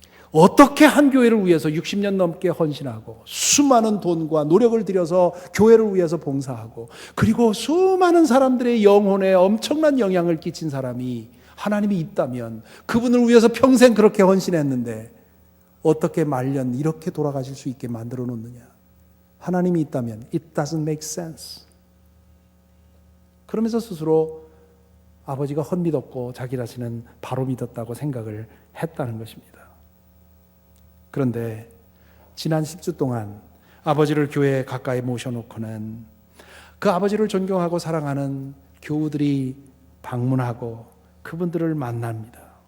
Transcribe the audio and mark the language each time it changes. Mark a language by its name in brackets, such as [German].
[Korean] 어떻게 한 교회를 위해서 60년 넘게 헌신하고 수많은 돈과 노력을 들여서 교회를 위해서 봉사하고 그리고 수많은 사람들의 영혼에 엄청난 영향을 끼친 사람이 하나님이 있다면 그분을 위해서 평생 그렇게 헌신했는데 어떻게 말년 이렇게 돌아가실 수 있게 만들어 놓느냐? 하나님이 있다면 [English] it doesn't make sense. [Korean] 그러면서 스스로 아버지가 헛믿었고 자기 자신은 바로 믿었다고 생각을 했다는 것입니다. 그런데 지난 10주 동안 아버지를 교회에 가까이 모셔놓고는 그 아버지를 존경하고 사랑하는 교우들이 방문하고 그분들을 만납니다.